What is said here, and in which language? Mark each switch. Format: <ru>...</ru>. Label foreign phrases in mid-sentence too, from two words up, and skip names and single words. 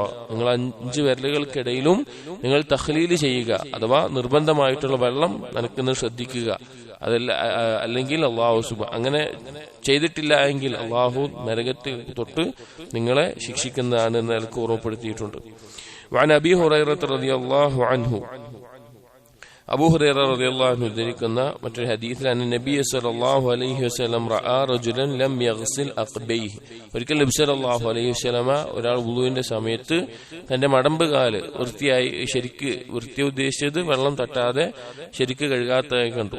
<ml>നിങ്ങൾ 5 വിരലുകൾക്കിടയിലും നിങ്ങൾ തഖ്ലീൽ ചെയ്യുക, അഥവാ നിർബന്ധമായിട്ടുള്ള വെള്ളം നനയ്ക്കുന്നത് ശ്രദ്ധിക്കുക. അതല്ല അല്ലെങ്കിൽ അല്ലാഹു അങ്ങനെ ചെയ്തിട്ടില്ല എങ്കിൽ അല്ലാഹു നരകത്തിൽ തൊട്ട് നിങ്ങളെ ശിക്ഷിക്കുന്നതാണ് എന്ന് നിലക്ക് ഓർമ്മപ്പെടുത്തിയിട്ടുണ്ട്.</ml> <ar>وعن أبي هريرة رضي الله عنه</ar> <ml>അബൂ ഹുറൈറ</ml> <ar>رضي الله عنه</ar> <ml>ഉദ്ധരിക്കുന്ന മറ്റൊരു ഹദീസിൽ നബി</ml> <ar>صلى الله عليه وسلم رأى رجلا لم يغسل عقبيه,</ar> <ml>ഒരിക്കൽ നബി</ml> <ar>صلى الله عليه وسلم</ar> <ml>ഒരാൾ വുളൂഇന്റെ സമയത്ത് തന്റെ മടമ്പ് കാല് വൃത്തിയായി ശരിക്ക് വൃത്തി ഉദ്ദേശിച്ചത് വെള്ളം തട്ടാതെ ശരിക്ക് കഴുകാത്തതായി കണ്ടു.</ml>